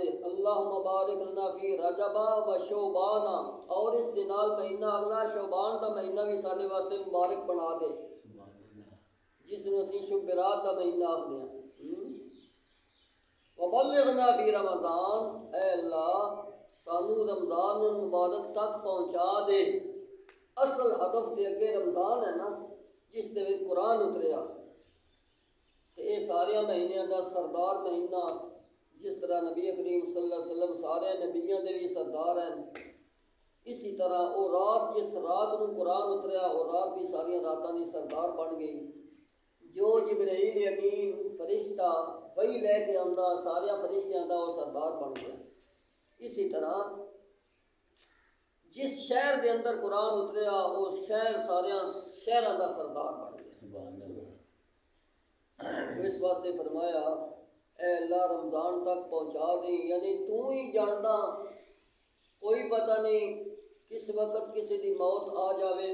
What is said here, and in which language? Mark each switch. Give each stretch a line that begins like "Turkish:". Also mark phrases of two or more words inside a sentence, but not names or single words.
Arabic: اللہم بارک لنا فی رجب و شعبان،
Punjabi: اور اس دے نال مہینہ اگلا شعبان دا مہینہ بھی ساڈے واسطے مبارک بنا دے، جس نوں اسی شبرات دا مہینہ آکھدے ہیں۔
Arabic: وبلغنا فی رمضان،
Punjabi: اے اللہ سانو رمضان مبارک تک پہنچا دے۔ اصل ہدف دے اگے رمضان ہے نا، جس دے وچ قرآن اتریا، تے اے سارے مہینیاں دا سردار مہینہ، جس طرح نبی کریم
Arabic: صلی اللہ علیہ وسلم
Punjabi: سارے نبیاں دے بھی سردار ہیں، اسی طرح وہ رات جس رات نو قرآن اتریا، وہ رات بھی ساری راتاں دی سردار بن گئی۔ جو جبرائیل امین فرشتہ وہی لے کے آندا، سارے فرشتیاں دا وہ سردار بن گیا۔ اسی طرح جس شہر دے اندر قرآن اتریا، وہ شہر سارے شہراں دا سردار بن گیا۔
Arabic: سبحان اللہ۔
Punjabi: تو اس واسطے فرمایا اے اللہ رمضان تک پہنچا دیں، یعنی تو ہی جاندا، کوئی پتہ نہیں کس وقت کسی دی موت آ جاوے۔